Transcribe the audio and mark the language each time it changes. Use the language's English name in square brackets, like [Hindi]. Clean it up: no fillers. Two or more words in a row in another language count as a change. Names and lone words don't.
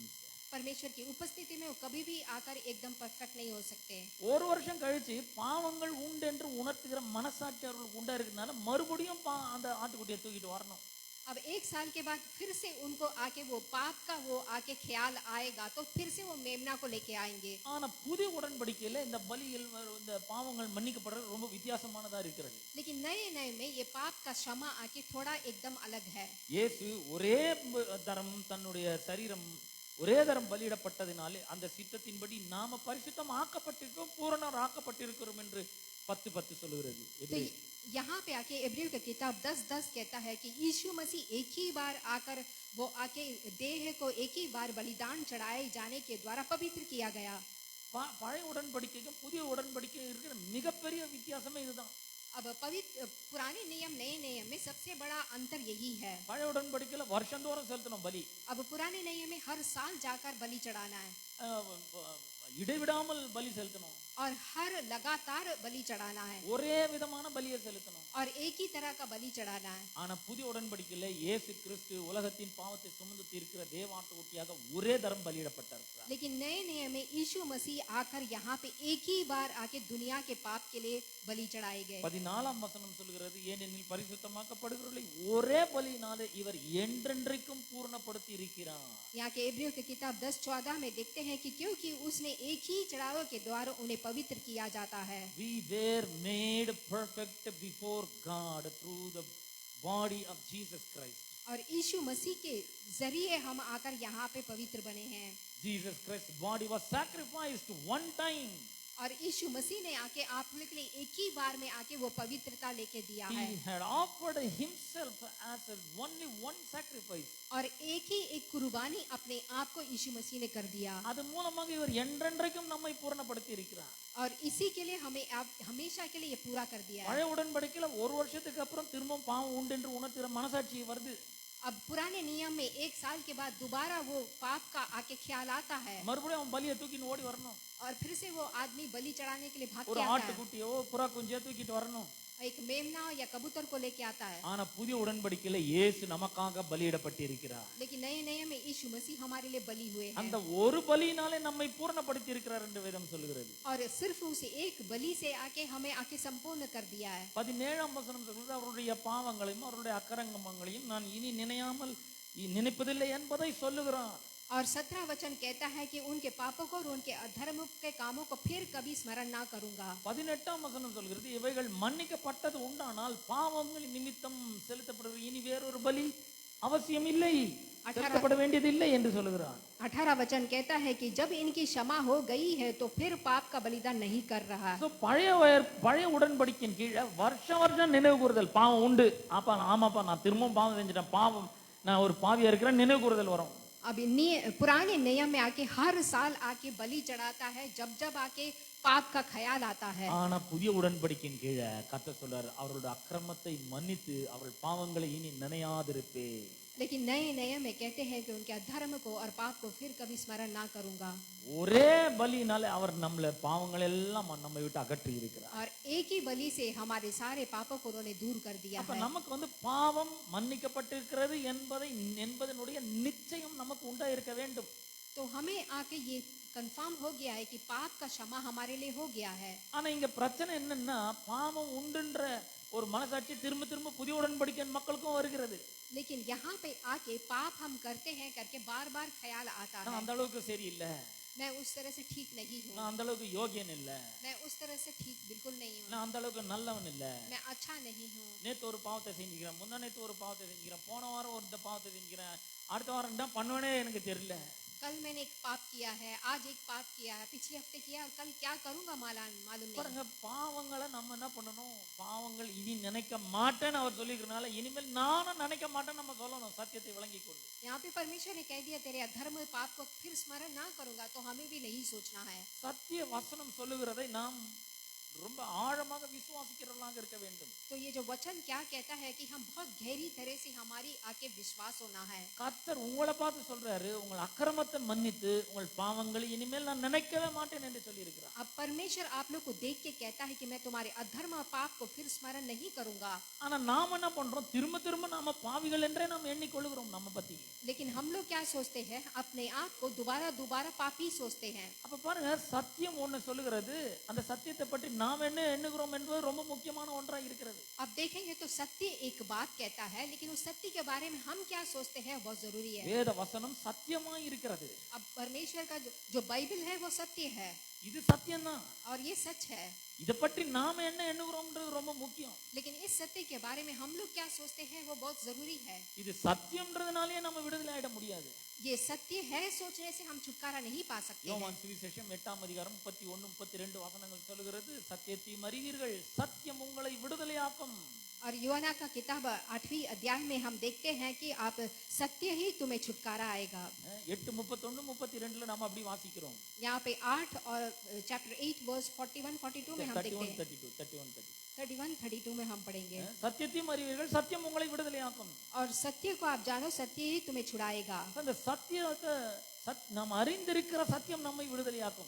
[Hindi] परमेश्वर की उपस्थिति में वो कभी भी आकर एकदम परफेक्ट नहीं हो सकते। [Tamil] ஒரு வருஷம் கழிச்சு பாவங்கள் உண்டு என்று உணர்த்துகிற மனசாட்சி அவர்களுக்கு உண்டா இருக்கிறதுனால மறுபடியும் அந்த ஆட்டுக்குட்டியை தூக்கிட்டு வரணும். [Hindi] अब 1 साल के बाद फिर से उनको आके वो पाप का वो आके ख्याल आएगा तो फिर से वो मेमना को लेके आएंगे। [Tamil] ஆனா புதிய உடன்படிக்கையில இந்த பலிகள் இந்த பாவங்கள் மன்னிக்கப்படுறது ரொம்ப வித்தியாசமானதா இருக்கிறது. [Hindi] लेकिन नए में ये पाप का क्षमा आके थोड़ा एकदम अलग है। [Tamil] இயேசு ஒரே தரம் தன்னுடைய சரீரம் ஒரே தரம் பலியிடப்பட்டதினாலே அந்த சித்தத்தின்படி நாம பரிசுத்தம் ஆக்கப்பட்டிருக்கிறோம், பூரணர் ஆக்கப்பட்டிருக்கிறோம் என்று 10:10 சொல்லுகிறது. [Hindi] तो यहाँ पे आके इब्रियों की किताब 10:10 कहता है कि यीशु मसीह एक ही बार आकर वो आके देह को एक ही बार बलिदान चढ़ाए जाने के द्वारा पवित्र किया गया। [Tamil] பழைய உடன்படிக்கைக்கும் புதிய உடன்படிக்கை இருக்கிற மிகப்பெரிய வித்தியாசமே இதுதான். [Hindi] अब पवित्र पुराने नियम नए नियम में सबसे बड़ा अंतर यही है। [Tamil] பழைய உடன்படிக்கையில வருஷந்தோறும் செலுத்தணும் பலி. [Hindi] अब पुराने नियम में हर साल जाकर बलि चढ़ाना है, [Tamil] இடைவிடாமல் பலி செலுத்தணும், [Hindi] और हर लगातार बलि चढ़ाना है, [Tamil] ஒரே விதமான பலியை செலுத்தணும், [Hindi] और एक ही तरह का बलि चढ़ाना है। [Tamil] ஆனா புதிய உடன்படிக்கையில இயேசு கிறிஸ்து உலகத்தின் பாவத்தை சுமந்து தீர்க்கிற தேவாட்டுக்குட்டியாக ஒரே தரம் பலியிடப்பட்டார். [Hindi] लेकिन नए नियम में यीशु मसीह आकर यहाँ पे एक ही बार आके दुनिया के पाप के लिए बलि चढ़ाए गए। [Tamil] 14ஆம் வசனம் சொல்கிறது, ஏனெனில் பரிசுத்தமாக்கப்படுகிறவர்களை ஒரே பலியினாலே இவர் என்றென்றைக்கும் பூர்ணப்படுத்தி இருக்கிறார். [Hindi] यहाँ के इब्रियों की किताब 10:14 में देखते हैं कि क्योंकि उसने एक ही चढ़ावे के द्वारा उन्हें पवित्र किया जाता है। [English] We were made perfect before God through the body of Jesus Christ. [Hindi] और यीशु मसीह के जरिए हम आकर यहाँ पे पवित्र बने हैं। [English] Jesus Christ's body was sacrificed one time. [Hindi] और यीशु मसीह ने आके आप लोगों के लिए एक ही बार में आके वो पवित्रता लेके दिया है। [English] He had offered himself as only one sacrifice. [Hindi] और एक कुर्बानी अपने आप को यीशु मसीह ने कर दिया। [Tamil] அது மூலமாக இவர் என்றென்றைக்கும் நம்மை பூர்ணப்படுத்தி இருக்கிறார். [Hindi] और इसी के लिए हमें हमेशा के लिए ये पूरा कर दिया है। [Tamil] பழைய உடன்படிக்கையில ஒரு வருஷத்துக்கு அப்புறம் திரும்ப பாவம் உண்டு என்று உணர்த்துகிற மனசாட்சி வருது. [Hindi] अब पुराने नियम में 1 साल के बाद दोबारा वो पाप का आके ख्याल आता है, [Tamil] மறுபடியும் அவன் பலியை தூக்கின்னு ஓடி வரணும். [Hindi] और फिर से वो आदमी बलि चढ़ाने के लिए भाग [Tamil] ஒரு [Hindi] के आता है, [Tamil] ஆட்டுக்குட்டியோ புறா குஞ்சியோ தூக்கிட்டு வரணும். [Hindi] एक मेमना या कबूतर को लेके आता है। [Tamil] ஆனா புதிய உடன்படிக்கையில இயேசு நமக்காக பலியிடப்பட்டிருக்கிறார். [Hindi] लेकिन नए में यीशु मसीह हमारे लिए बलि हुए हैं, [Tamil] அந்த ஒரு பலியினாலே நம்மை பூர்ணப்படுத்தி இருக்கிறார் என்று வேதம் சொல்கிறது. [Hindi] और सिर्फ उस एक बलि से आके हमें आके संपूर्ण कर दिया है। [Tamil] 17ஆம் வசனம் சொல்கிறது, அவருடைய பாவங்களையும் அவருடைய அக்கிரமங்களையும் நான் இனி நினைப்பதில்லை என்பதை சொல்லுகிறார். [Hindi] और 17 वचन कहता है कि उनके पापों को और उनके अधर्म के कामों को फिर कभी स्मरण ना करूंगा। [Tamil] 18ஆம் வசனம் சொல்கிறது, இவைகள் மன்னிக்கப்பட்டது உண்டானால் பாவங்கள் நிமித்தம் செலுத்தப்படுகிற இனி வேறொரு பலி அவசியம் இல்லை, செலுத்தப்பட வேண்டியது இல்லை என்று சொல்லுகிறான். [Hindi] 18 वचन कहता है कि जब इनकी क्षमा हो गई है तो फिर पाप का बलिदान नहीं कर रहा है। [Tamil] So, பழைய உடன்படிக்கையின் கீழே வருஷம் நினைவு கூறுதல் பாவம் உண்டு. அப்பா ஆமாப்பா நான் திரும்பவும் பாவம் செஞ்சிட்டேன், பாவம் நான் ஒரு பாவியா இருக்கிறேன், நினைவு கூறுதல் வரும். [Hindi] अभी पुराने नियम में आके हर साल आके बलि चढ़ाता है, जब जब आके पाप का ख्याल आता है। [Tamil] ஆனா புதிய உடன்படிக்கையின் கீழே கர்த்தர் சொல்றார், அவருடைய அக்கிரமத்தை மன்னித்து அவர்கள் பாவங்களை இனி நினையாதிருப்பே. [Hindi] लेकिन नए नियम में कहते हैं कि उनके अधर्म को और पाप को फिर कभी स्मरण ना करूंगा। [Tamil] ஒரே பலினாலே அவர் நம்மள பாவங்கள் எல்லாம் நம்மை விட்டு அகற்றி இருக்கிறார். [Hindi] और एक ही बलि से हमारे सारे पापों को उन्होंने दूर कर दिया [Tamil] அப்ப [Hindi] है। [Tamil] நமக்கு பாவம் மன்னிக்கப்பட்டிருக்கிறது என்பதனுடைய நிச்சயம் நமக்கு உண்டா இருக்க வேண்டும். [Hindi] तो हमें आके ये कंफर्म हो गया है कि पाप का क्षमा हमारे लिए हो गया है। [Tamil] ஆனா இங்க பிரச்சனை என்னன்னா, பாவம் உண்டுன்ற ஒரு மனசாட்சி திரும்ப திரும்ப புதிய உடன்படிக்கையின் மக்களுக்கும் வருகிறது. [Hindi] लेकिन यहाँ पे आके पाप हम करते हैं करके बार बार ख्याल आता [Tamil] நான் [Hindi] है, [Tamil] அந்த அளவுக்கு சரியில்லை, [Hindi] मैं उस तरह से ठीक नहीं हूँ, [Tamil] நான் அந்த அளவுக்கு யோகியன் இல்ல, [Hindi] मैं उस तरह से ठीक बिल्कुल नहीं हूँ, [Tamil] நான் அந்த அளவுக்கு நல்லவன் இல்ல, [Hindi] मैं अच्छा नहीं हूँ, [Tamil] நேத்து ஒரு பாவத்தை செஞ்சுக்கிறேன், முந்தா நேத்து ஒரு பாவத்தை செஞ்சுக்கிறேன், போன வாரம் ஒரு பாவத்தை செஞ்சுக்கிறேன், அடுத்த வாரம் என்ன பண்ணுவேனே எனக்கு தெரியல. [Hindi] कल मैंने एक पाप किया है, आज एक पाप किया है, पिछले हफ्ते किया और कल क्या करूंगा मालूम नहीं। [Tamil] பாருங்க, பாவங்களை நம்ம என்ன பண்ணணும், பாவங்கள் இனி நினைக்க மாட்டேன்னு அவர் சொல்லிக்கிறனால இனிமேல் நானும் நினைக்க மாட்டேன்னு நம்ம சொல்லணும், சத்தியத்தை விளங்கி கொண்டு. [Hindi] यहाँ पे परमेश्वर ने कह दिया तेरे अधर्म पाप को फिर स्मरण ना करूंगा, तो हमें भी नहीं सोचना है। [Tamil] சத்திய வசனம் சொல்லுகிறதை நாம் ரொம்ப ஆழமாக விசுவாசிக்கிறவர்களாக இருக்க வேண்டும். [Hindi] तो ये जो वचन क्या कहता है कि हम बहुत गहरी तरह से हमारी आके विश्वास होना है। [Tamil] கர்த்தர் உங்களை பார்த்து சொல்றாரு, உங்கள் அக்கிரமத்தை மன்னித்து உங்கள் பாவங்களை இனிமேல் நான் நினைக்கவே மாட்டேன் என்று சொல்லி இருக்கிறார். [Hindi] अब परमेश्वर आप लोग को देख के कहता है कि मैं तुम्हारे अधर्म और पाप को फिर स्मरण नहीं करूंगा। [Tamil] ஆனா நாம என்ன பண்றோம், திரும்ப திரும்ப நாம பாவிகள் என்றே நாம் எண்ணிக்கொள்கிறோம் நம்ம பத்தி. [Hindi] लेकिन हम लोग क्या सोचते हैं, अपने आप को दोबारा दोबारा पापी सोचते हैं। [Tamil] அப்ப பாருங்க, சத்தியம் ஒண்ணு சொல்லுகிறது, அந்த சத்தியத்தை பற்றி நாம் என்ன எண்ணுகிறோம் என்பது ரொம்ப முக்கியமான ஒன்றா இருக்கிறது. [Hindi] अब देखेंगे तो सत्य एक बात कहता है, लेकिन उस सत्य के बारे में हम क्या सोचते हैं बहुत जरूरी है। [Tamil] வேத வசனம் சத்தியமாய் இருக்கிறது. [Hindi] अब परमेश्वर का जो बाइबल है वो सत्य है [Tamil] இது சத்தியம்தான். [Hindi] और ये सच है, [Tamil] இத பற்றி நாம என்ன எண்ணுகிறோம்ன்றது ரொம்ப முக்கியம். [Hindi] लेकिन इस सत्य के बारे में हम लोग क्या सोचते हैं वो बहुत जरूरी है। [Tamil] இது சத்தியம்ன்றதுனாலே நம்ம விடுதலை ஆயிட முடியாது. [Hindi] ये सत्य है सोचने से हम छुटकारा नहीं पा सकते हैं। [Tamil] யோவான் சுவிசேஷம் 8ஆம் அதிகாரம் 31 32 வசனங்கள் சொல்லுகிறது, சத்தியத்தை அறிவீர்கள், சத்தியம் உங்களை விடுதலையாக்கும். [Hindi] और यूहन्ना का किताब 8वीं अध्याय में हम देखते हैं कि आप सत्य ही तुम्हें छुटकारा आएगा। [Tamil] 8:31 32ல நாம அப்படி வாசிக்கிறோம். [Hindi] यहाँ पे 8 और चैप्टर 8 वर्स 41 42 में हम देखते हैं। 31 32 में हम पढ़ेंगे, [Tamil] சத்தியத்தையும் அறிவீர்கள், சத்தியம் உங்களை விடுதலையாக்கும். [Hindi] और सत्य को आप जानो, सत्य ही तुम्हें छुड़ाएगा। [Tamil] அந்த சத்தியத்தை நாம் அறிந்திருக்கிற சத்தியம் நம்மை விடுதலையாக்கும்.